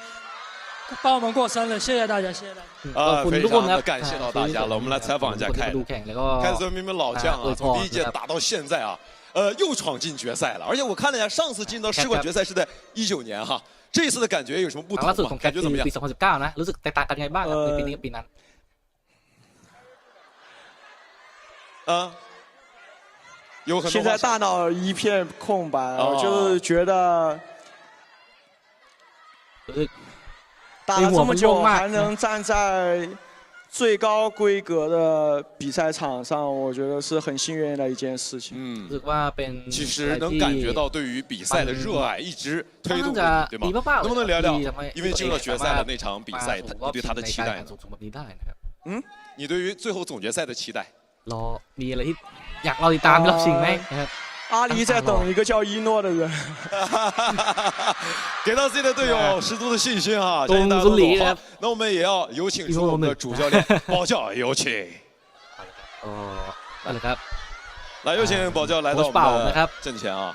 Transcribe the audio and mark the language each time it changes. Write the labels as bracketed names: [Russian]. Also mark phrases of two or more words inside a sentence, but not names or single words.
[Chinese] 帮我们过生日，谢谢大家，谢谢大家。非常的感谢到大家了。我们来采访一下凯子，明明老将啊，从第1届打到现在啊，又闯进决赛了。而且我看了一下，上次进到世冠决赛是在19年哈，这一次的感觉有什么不同吗？感觉怎么样？ [Thai] ปี2019นะรู้สึกแตกต่างกันไงบ้างครับปีนี้กับปีนั้น [Chinese] 有很多。现在大脑一片空白，就是觉得。打了这么久，还能站在最高规格的比赛场上，我觉得是很幸运的一件事情。其实能感觉到对于比赛的热爱一直推动着你，对吗？能不能聊聊？因为进入了决赛的那场比赛，你对他的期待呢？你对于最后总决赛的期待？ [Thai] มีอะไรที่อยากรอติดตามรอบชิงไหมนะครับ [Chinese] 阿狸在等一个叫一诺的人，给到自己的队友十足的信心啊！相信大家都懂好。那我们也要有请出我们的主教练宝教，有请。来，有请宝教来到我们的阵前啊！